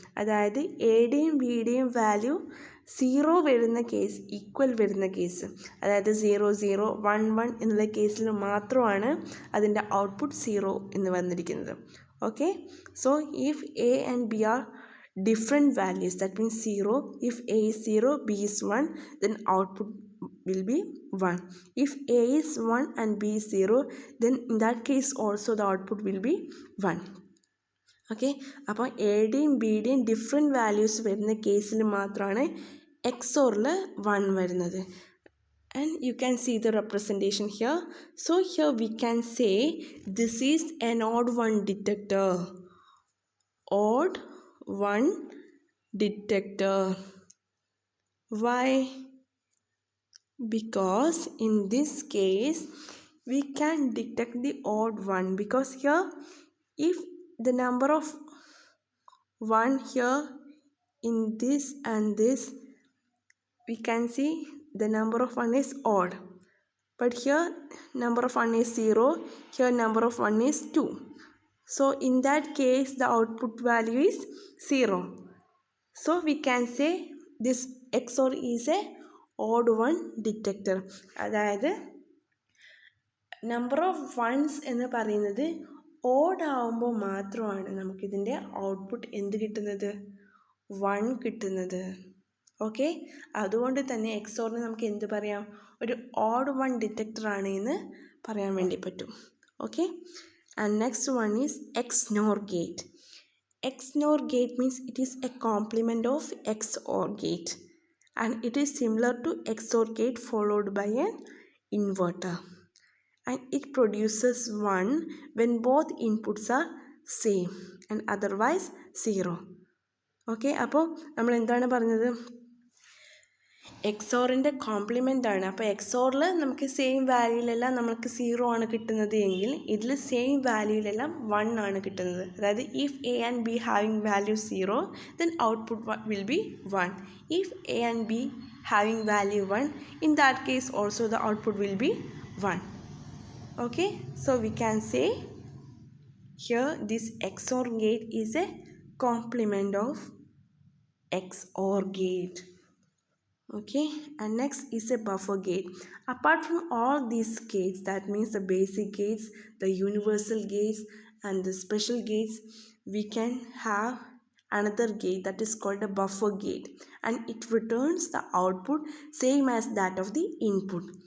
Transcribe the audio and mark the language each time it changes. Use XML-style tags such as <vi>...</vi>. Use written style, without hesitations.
<ml>അതായത് എയുടെയും ബിയുടെയും വാല്യൂ 0 വരുന്ന കേസ്, ഈക്വൽ വരുന്ന കേസ്, അതായത് 0 0 1 1 എന്നുള്ള കേസിൽ മാത്രമാണ് അതിൻ്റെ ഔട്ട്പുട്ട് 0 എന്ന് വന്നിരിക്കുന്നത്.</ml> <en>Okay, so if A and B are different values, that means 0, if A is 0 B is 1, then output will be 1. If A is 1 and B is 0, then in that case also the output will be 1.</en> <ml>Okay, അപ്പോൾ എയുടെയും ബിയുടെയും different values വരുന്ന കേസിൽ മാത്രമാണ് XORൽ 1 വരുന്നത്.</ml> <en>And you can see the representation here. So here we can say this is an odd one detector. Odd one detector. Why? Because in this case we can detect the odd one, because here if the number of 1 here in this and this, we can see the number of 1 is odd, but here number of 1 is 0, here number of 1 is 2. So in that case the output value is 0. So we can say this XOR is a odd one detector.</en> <ml>അതായത് number of wands എന്ന് പറയുന്നത് odd ആവുമ്പോൾ മാത്രമാണ് നമുക്കിതിൻ്റെ output എന്ത് കിട്ടുന്നത്, 1 കിട്ടുന്നത്. Okay, അതുകൊണ്ട് തന്നെ എക്സോറിന് നമുക്ക് എന്ത് പറയാം, ഒരു ഓഡ് 1 ഡിറ്റക്ടർ ആണ് എന്ന് പറയാൻ വേണ്ടി പറ്റും.</ml> <en>Okay, and next one is XNOR gate. XNOR gate means it is a complement of XOR gate and it is similar to XOR gate followed by an inverter, and it produces 1 when both inputs are same and otherwise 0.</en> <ml>Okay, അപ്പോൾ നമ്മൾ എന്താണ് പറഞ്ഞത്, എക്സോറിൻ്റെ compliment ആണ്. അപ്പോൾ എക്സോറിൽ നമുക്ക് same വാല്യൂയിലെല്ലാം നമുക്ക് 0 ആണ് കിട്ടുന്നത് എങ്കിൽ ഇതിൽ സെയിം വാല്യൂയിലെല്ലാം 1 ആണ് കിട്ടുന്നത്.</ml> <en>അതായത് if A and B having value 0 then output will be 1. If A and B having value 1 in that case also the output will be 1. Okay, so we can say here this XOR gate is a complement of XOR gate. Okay, and next is a buffer gate. Apart from all these gates, that means the basic gates, the universal gates and the special gates, we can have another gate that is called a buffer gate, and it returns the output same as that of the input.</en>